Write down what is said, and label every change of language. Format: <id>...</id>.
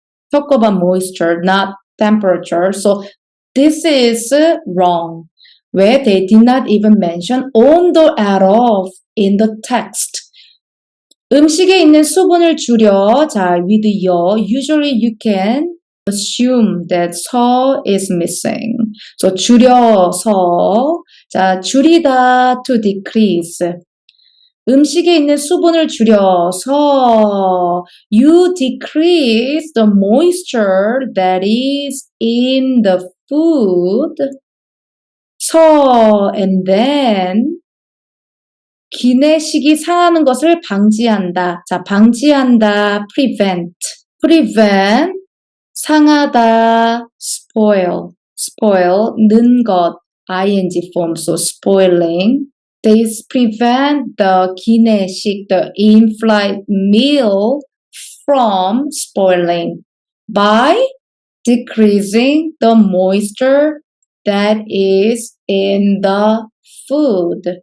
<en>Talk about moisture, not temperature. So this is wrong. Where they did not even mention</en> <ko>온도</ko> <en>at all in the text.</en> <ko>음식에 있는 수분을 줄여.</ko> <en>자, with 여, usually you can assume that 서 is missing.</en> <ko>So 줄여서.</ko> <en>자, 줄이다 to decrease.</en> <ko>음식에 있는 수분을 줄여서</ko> <en>you decrease the moisture that is in the food.</en> <ko>서</ko> <en>and then</en> <ko>기내식이 상하는 것을 방지한다. 자, 방지한다,</ko> <en>prevent. prevent, 상하다, spoil, 는 것, ing form, so spoiling. They prevent the 기내식, the in-flight meal from spoiling by decreasing the moisture that is in the food.</en>